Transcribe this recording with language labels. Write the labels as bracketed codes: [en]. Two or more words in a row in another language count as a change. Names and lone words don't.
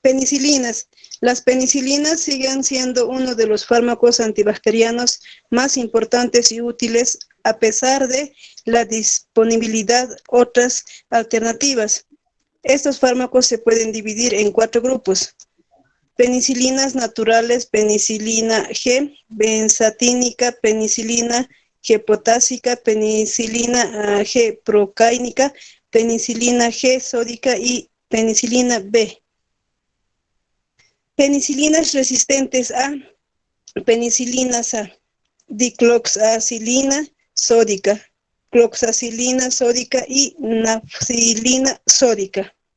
[es] Penicilinas. Las penicilinas siguen siendo uno de los fármacos antibacterianos más importantes y útiles a pesar de la disponibilidad de otras alternativas. Estos fármacos se pueden dividir en 4 grupos. Penicilinas naturales, penicilina G, benzatínica, penicilina G potásica, penicilina G procáinica, penicilina G sódica y penicilina B. Penicilinas resistentes a penicilinas A, dicloxacilina sódica, cloxacilina sódica y nafcilina sódica.